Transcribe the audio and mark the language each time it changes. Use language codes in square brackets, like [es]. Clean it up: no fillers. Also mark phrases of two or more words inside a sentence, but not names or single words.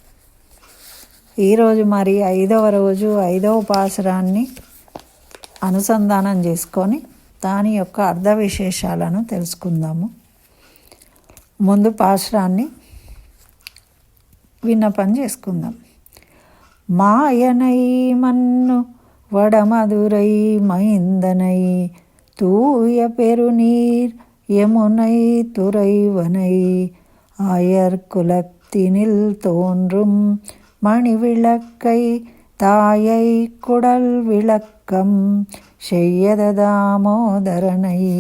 [te] ఈరోజు మరి 5వ రోజు 5వ పాశురాన్ని అనుసంధానం చేసుకొని దాని యొక్క అర్థ విశేషాలను తెలుసుకుందాము. ముందు పాశురాన్ని విన్నపం చేసుకుందాం. [ta] மாயனை மன்னு வடமதுரை மைந்தனை தூய பெருநீர் யமுனை துறைவனை ஆயர் குலத்தினில் தோன்றும் மணிவிளக்கை தாயை குடல் விளக்கம் செய்யத தாமோதரனை